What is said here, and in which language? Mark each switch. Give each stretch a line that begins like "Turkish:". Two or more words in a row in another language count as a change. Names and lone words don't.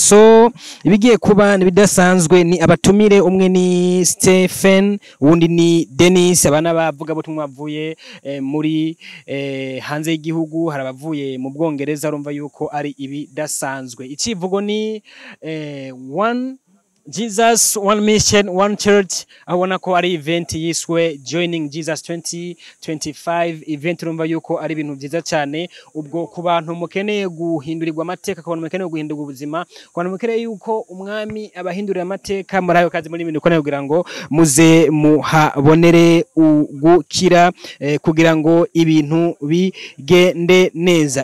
Kinyarwanda: So ibigiye kuba bidasanzwe ni abatumire, umwe ni Stephen, uwundi ni Dennis, abana bavuga butumwa bavuye muri hanze y'igihugu, harabavuye mu Bwongereza, urumva yuko ari ibidasanzwe. Icivugo ni
English: one Jesus, one mission, one church.
Kinyarwanda: Abona ko ari event yiswe Joining Jesus 2025 event, urumva yuko ari ibintu byiza cyane ubwo ku bantu mukeneye guhindurirwa amateka, ku bantu mukeneye guhindurwa ubuzima, ku bantu mukeneye yuko umwami abahindurira amateka muri ayo kazi muri ibintu uko kugira ngo muze muhabonere ugukira kugira ngo ibintu bigende neza.